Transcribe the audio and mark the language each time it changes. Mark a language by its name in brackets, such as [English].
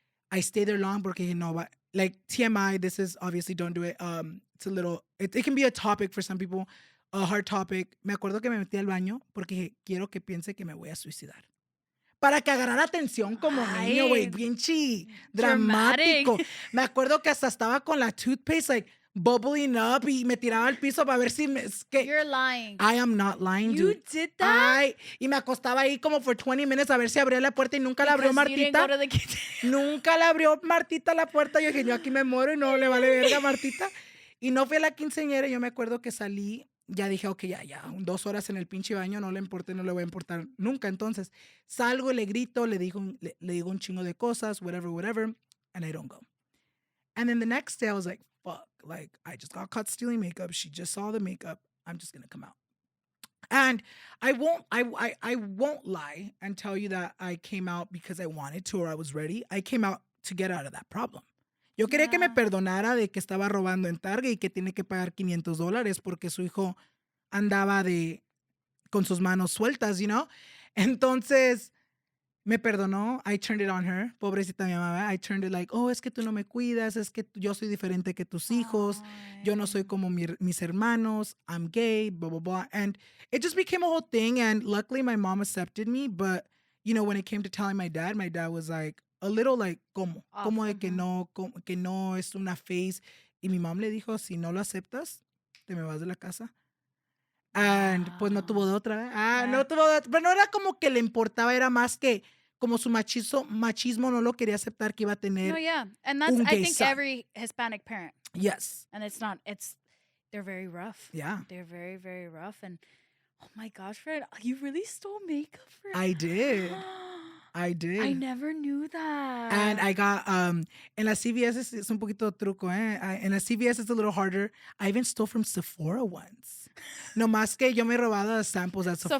[English] I stay there long porque, you know, like TMI, this is obviously don't do it. It's a little, it can be a topic for some people, a hard topic. [Spanish] Me acuerdo que me metí al baño porque quiero que piense que me voy a suicidar. Para que agarrara atención como niño, güey, bien dramático. Me acuerdo que hasta estaba con la toothpaste, [English] like, bubbling up, [Spanish] y me tiraba al piso para ver si [English] You're lying. I am not lying, dude. You did that? [Spanish] Y me acostaba ahí como [English] for 20 minutes [Spanish] a ver si abría la puerta y nunca la abrió Martita. Nunca la abrió Martita la puerta. Yo dije, yo aquí me muero y no le vale verga a Martita. Y no fui a la quinceañera. Yo me acuerdo que salí, ya dije, ok, ya, 2 horas en el pinche baño, no le importa, no le voy a importar nunca. Entonces, salgo y le grito, le digo un chingo de cosas, [English] whatever, and I don't go. And then the next day, I was like, fuck, like, I just got caught stealing makeup. She just saw the makeup. I'm just gonna come out. And I won't lie and tell you that I came out because I wanted to or I was ready. I came out to get out of that problem. [Spanish] Yo quería que me perdonara de que estaba robando en Target y que tiene que pagar $500 porque su hijo andaba con sus manos sueltas, [English] you know? [Spanish] Entonces, me perdonó. [English] I turned it on her. [Spanish] Pobrecita mi mamá. [English] I turned it like, [Spanish] oh, es que tú no me cuidas, es que yo soy diferente que tus hijos. Yo no soy como mis hermanos. [English] I'm gay, blah, blah, blah. And it just became a whole thing. And luckily, my mom accepted me. But, you know, when it came to telling my dad was like, a little like, ¿cómo? [Spanish] Como de que no es una phase. Y mi mom le dijo, si no lo aceptas, te me vas de la casa. And pues no tuvo de otra. No tuvo de otra. Pero no era como que le importaba, era más que como su machismo no lo quería aceptar que iba a tener. [English] No, yeah. And that's, I think, every Hispanic parent. Yes. And they're very rough. Yeah. They're very, very rough. And oh my gosh, friend, you really stole makeup for I did. I I did. never knew that. And I got [Spanish] en las CVS es un poquito truco, en las CVS [English] it's a little harder. I even stole from Sephora once. [Spanish] No más que yo me he robado [English] the samples at [Spanish] Sephora.